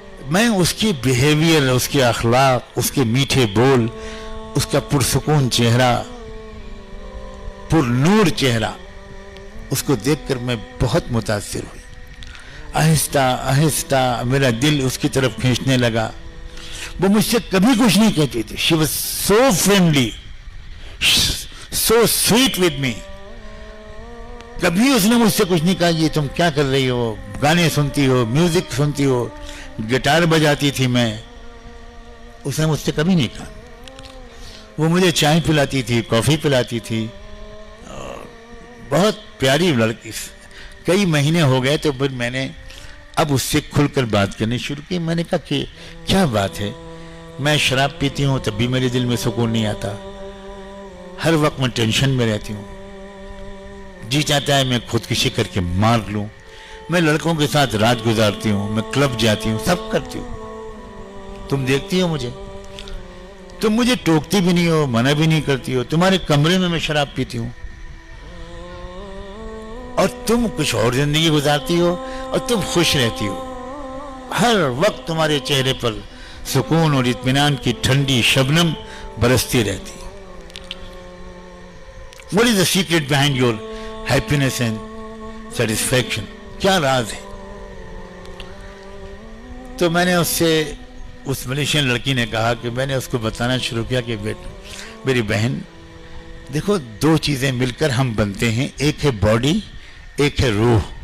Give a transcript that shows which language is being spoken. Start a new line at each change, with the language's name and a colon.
Urdu: میں اس کی بیہیویئر، اس کے اخلاق، اس کے میٹھے بول، اس کا پرسکون چہرہ، پر نور چہرہ، اس کو دیکھ کر میں بہت متاثر ہوئی. آہستہ آہستہ میرا دل اس کی طرف کھینچنے لگا. وہ مجھ سے کبھی کچھ نہیں کہتی تھی.
English: She was so friendly, so sweet with me.
Urdu: کبھی اس نے مجھ سے کچھ نہیں کہا یہ تم کیا کر رہی ہو، گانے سنتی ہو، میوزک سنتی ہو، گٹار بجاتی تھی میں. اس نے مجھ سے کبھی نہیں کہا. وہ مجھے چائے پلاتی تھی، کافی پلاتی تھی، بہت پیاری لڑکی. کئی مہینے ہو گئے تو پھر میں نے اب اس سے کھل کر بات کرنی شروع کی. میں نے کہا کہ کیا بات ہے، میں شراب پیتی ہوں تب بھی میرے دل میں سکون نہیں آتا، ہر وقت میں ٹینشن میں رہتی ہوں، جی چاہتا ہے میں خودکشی کر کے مار لوں، میں لڑکوں کے ساتھ رات گزارتی ہوں، میں کلب جاتی ہوں، سب کرتی ہوں، تم دیکھتی ہو مجھے، تم مجھے ٹوکتی بھی نہیں ہو، منع بھی نہیں کرتی ہو، تمہارے کمرے میں شراب پیتی ہوں اور تم کچھ اور زندگی گزارتی ہو اور تم خوش رہتی ہو، ہر وقت تمہارے چہرے پر سکون اور اطمینان کی ٹھنڈی شبنم برستی رہتی.
English: What is the secret behind your happiness and satisfaction?
Urdu: کیا راز ہے؟ تو میں نے اس ملیشین لڑکی نے کہا کہ میں نے اس کو بتانا شروع کیا کہ میری بہن دیکھو، 2 چیزیں مل کر ہم بنتے ہیں، ایک ہے باڈی، ایک ہے روح.